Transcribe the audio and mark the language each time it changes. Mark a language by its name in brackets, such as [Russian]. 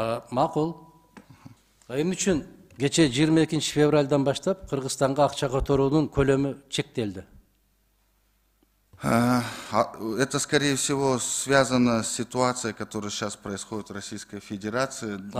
[Kyrgyz] Макул. Эмне үчүн кече 22 февралдан баштап Кыргызстанга акча которуунун көлөмү чектелди? [Russian] Это, скорее всего, связано с ситуацией, которая сейчас происходит в Российской Федерации.